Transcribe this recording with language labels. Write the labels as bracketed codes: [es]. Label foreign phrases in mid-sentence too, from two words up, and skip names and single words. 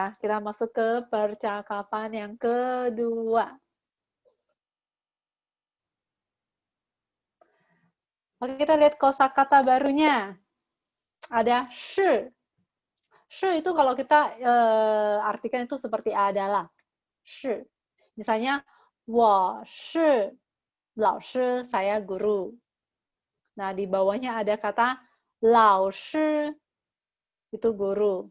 [id] Kita masuk ke percakapan yang kedua. Oke, kita lihat kosakata barunya. Ada shi. Shi itu kalau kita artikan itu seperti adalah. Shi. Misalnya, [zh] 我是老师, [id] saya guru. Nah, di bawahnya ada kata 老师, itu guru.